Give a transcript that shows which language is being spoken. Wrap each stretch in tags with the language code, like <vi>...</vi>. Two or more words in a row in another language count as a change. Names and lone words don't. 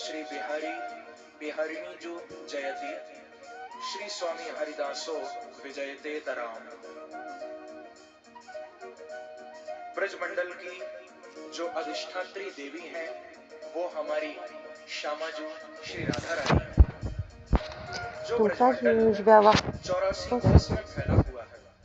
<hi>बिहारी बिहारिणी जो जयति, श्री स्वामी हरिदासो विजयते तराम। ब्रजमंडल की जो अधिष्ठात्री देवी हैं वो हमारी श्यामाजू श्री राधा रानी है। जो</hi> <fr>Donc là,</fr> <hi>ब्रजमंडल</hi> <fr>je vais avoir</fr> <hi>84 कोस में फैला हुआ है।</hi>